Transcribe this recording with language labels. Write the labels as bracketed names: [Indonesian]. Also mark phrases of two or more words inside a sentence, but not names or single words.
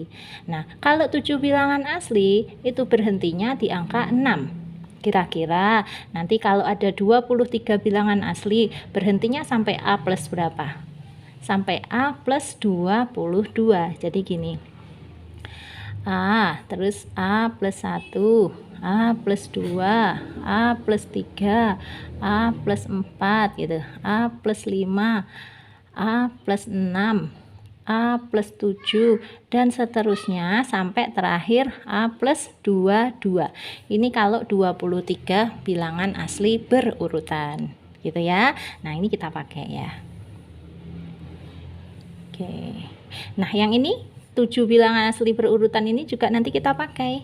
[Indonesian] Nah, kalau 7 bilangan asli itu berhentinya di angka 6. Kira-kira nanti kalau ada 23 bilangan asli berhentinya sampai A plus berapa? Sampai A plus 22. Jadi gini. A, terus A plus 1, A plus 2, A plus 3, A plus 4 gitu, A plus 5, A plus 6, A plus 7, dan seterusnya sampai terakhir A plus 22. Ini kalau 23 bilangan asli berurutan gitu ya. Nah ini kita pakai ya. Oke. Nah yang ini 7 bilangan asli berurutan ini juga nanti kita pakai.